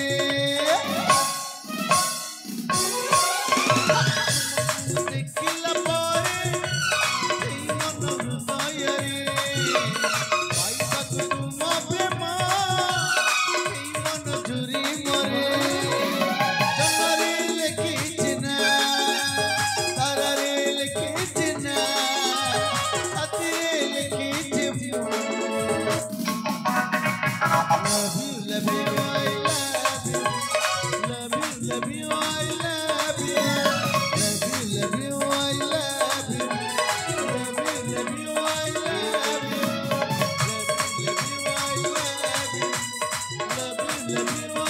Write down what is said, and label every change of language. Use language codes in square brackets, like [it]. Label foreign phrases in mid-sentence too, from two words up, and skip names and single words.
[or] ଦେଖିଲା ପରେ ଏଇ ମନ ହୃଦୟରେ ପାଇବାକୁ ତୁମ ପ୍ରେମ ଏଇ ମନ ଝୁରି ମରେ ଜହ୍ନରେ ଲେଖିଛି ନା ତାରାରେ ଲେଖିଛି ନା ଛାତିରେ ଲେଖିଛି ମୁଁ [en] love you I love you love you I love you love you I love you love you I love you love you I love you love you